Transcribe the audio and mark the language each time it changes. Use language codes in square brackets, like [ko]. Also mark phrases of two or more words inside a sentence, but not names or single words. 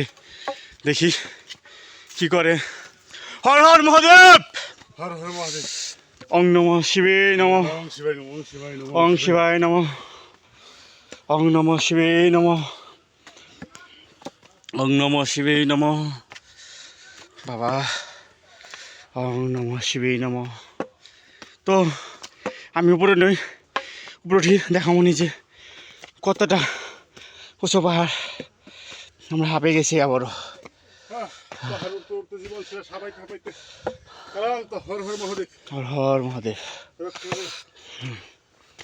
[bn] দেখি কি করে। [sa] হর হর মহাদেব, হর হর মহাদেব। ওং নমঃ শিবে নমঃ, ওং শিবায় নমঃ, ওং নমঃ শিবে নমঃ, ওং নমঃ শিবে নমঃ। বাবা ওং নমঃ শিবে নমঃ। [bn] তো আমি উপরে নই, উপরে উঠি দেখাবো নিজে কতটা উঁচু পাহাড়। আমরা হাঁপে গেছি আবারও। [sa] হর হর মহাদেব।